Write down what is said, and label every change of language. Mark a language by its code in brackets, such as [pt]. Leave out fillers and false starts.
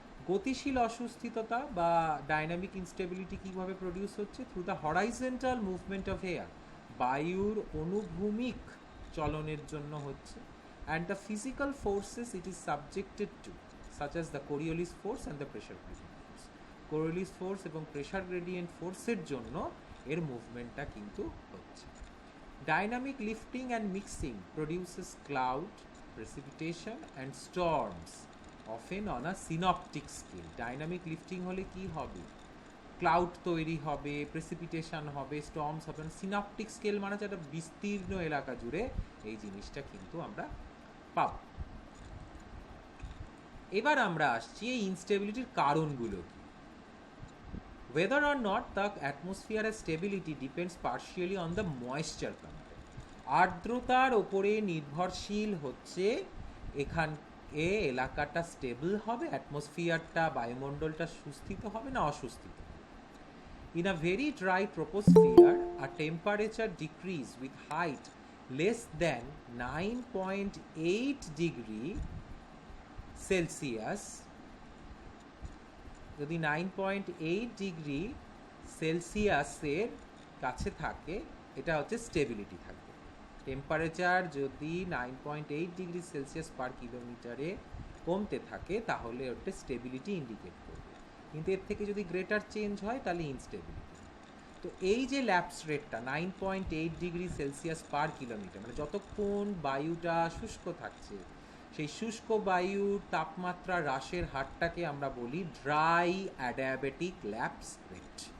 [bn] গতিশীল অসুস্থিরতা বা dynamic instability কীভাবে প্রডিউস হচ্ছে, [en] through the horizontal movement of air, [bn] বায়ুর অনুভূমিক চলনের জন্য হচ্ছে, [en] And the physical forces it is subjected to, such as the Coriolis force and the pressure gradient force. [bn] Coriolis force এবং pressure gradient forceের জন্য এর মুভমেন্টটা কিন্তু হচ্ছে। [en] Dynamic lifting and mixing produces cloud, precipitation and storms, often on a synoptic scale. [bn] Dynamic lifting হলে কি হবে, cloud তৈরি হবে, প্রেসিপিটেশন হবে, স্টর্মস হবে। সিনপটিক স্কেল মানে একটা বিস্তীর্ণ এলাকা জুড়ে এই জিনিসটা কিন্তু আমরা পাব। এবার আমরা আসছি এই ইনস্টেবিলিটির কারণগুলো কি। [en] Whether or not the atmosphere has stability depends partially on the moisture content. [bn] আর্দ্রতার ওপরে নির্ভরশীল হচ্ছে এখান এলাকাটা স্টেবল হবে, অ্যাটমসফিয়ারটা বায়ুমণ্ডলটা সুস্থিত হবে না অসুস্থিত। [en] In a very dry troposphere, a temperature decrease with height less than 9.8 degree [bn] Celsius, যদি 9.8 ডিগ্রি সেলসিয়াসের কাছে থাকে, এটা হচ্ছে স্টেবিলিটি থাকবে। টেম্পারেচার যদি 9.8 ডিগ্রি সেলসিয়াস পার কিলোমিটারে কমতে থাকে তাহলে ওটা স্টেবিলিটি ইন্ডিকেট করবে, কিন্তু এর থেকে যদি গ্রেটার চেঞ্জ হয় তাহলে ইনস্টেবিলিটি। তো এই যে ল্যাপস রেটটা 9.8 ডিগ্রি সেলসিয়াস পার কিলোমিটার, মানে যতক্ষণ বায়ুটা শুষ্ক থাকছে, সেই শুষ্ক বায়ুর তাপমাত্রা হ্রাসের হারটাকে আমরা বলি ড্রাই অ্যাডিয়াবেটিক ল্যাপস রেট।